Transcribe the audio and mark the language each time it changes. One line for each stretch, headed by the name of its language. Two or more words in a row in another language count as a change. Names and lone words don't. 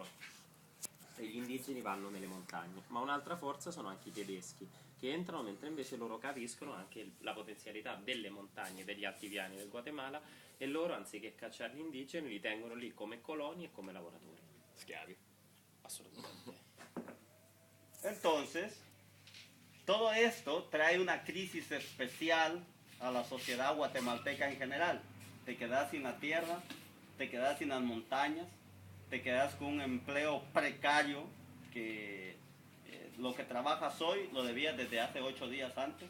Italian: E gli indigeni vanno nelle montagne. Ma un'altra forza sono anche i tedeschi, che entrano mentre invece loro capiscono anche la potenzialità delle montagne, degli altipiani del Guatemala, e loro, anziché cacciare gli indigeni, li tengono lì come coloni e come lavoratori, schiavi, assolutamente.
Spanish: Entonces, todo esto trae una crisis especial a la sociedad guatemalteca en general. Te quedas sin la tierra, te quedas sin las montañas, te quedas con un empleo precario que lo que trabajas hoy lo debías desde hace 8 días antes.